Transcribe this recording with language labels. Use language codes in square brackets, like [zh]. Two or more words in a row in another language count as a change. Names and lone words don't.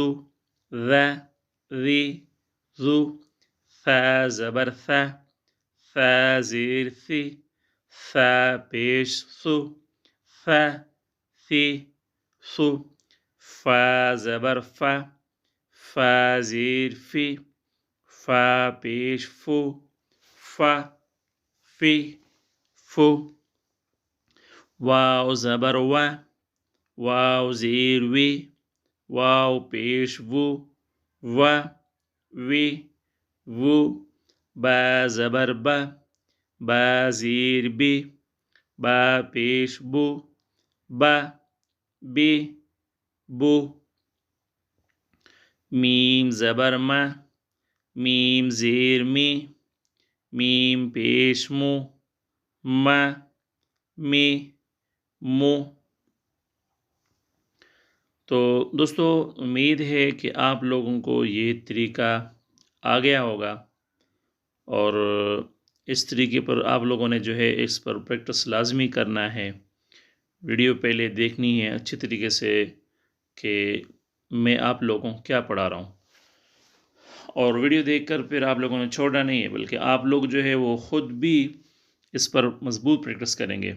[ur] ذا ذی ذو ثا زبر ثا ثا زیر ثی ثا پیش ثو ثا ثی ثو فا زبر فا فا زیر فی فا پیش فو فا فی فو واو زبر وا واو زیر وی واو پیش وو و وی وو با زبر با با زیر بی با پیش بو با بی بو میم زبر ما میم زیر می میم پیش مو ما می مو تو دوستو امید ہے کہ آپ لوگوں کو یہ طریقہ آ گیا ہوگا اور اس طریقے پر آپ لوگوں نے جو ہے اس پر پریکٹس لازمی کرنا ہے. ویڈیو پہلے دیکھنی ہے اچھی طریقے سے کہ میں آپ لوگوں کو کیا پڑھا رہا ہوں، اور ویڈیو دیکھ کر پھر آپ لوگوں نے چھوڑنا نہیں ہے بلکہ آپ لوگ جو ہے وہ خود بھی اس پر مضبوط پریکٹس کریں گے.